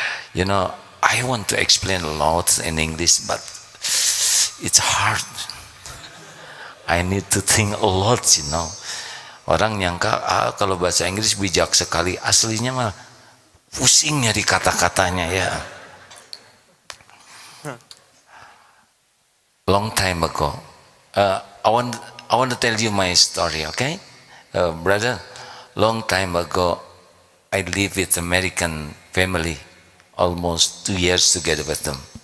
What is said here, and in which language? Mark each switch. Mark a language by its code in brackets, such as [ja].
[en] You know, I want to explain a lot in English, but it's hard. I need to think a lot, you know. [id] Orang nyangka kalau bahasa Inggris bijak sekali, aslinya mah pusing nyari kata-katanya ya. [en] Long time ago, I want to tell you my story, okay? Brother, long time ago, I live with American family, almost 2 years together with them.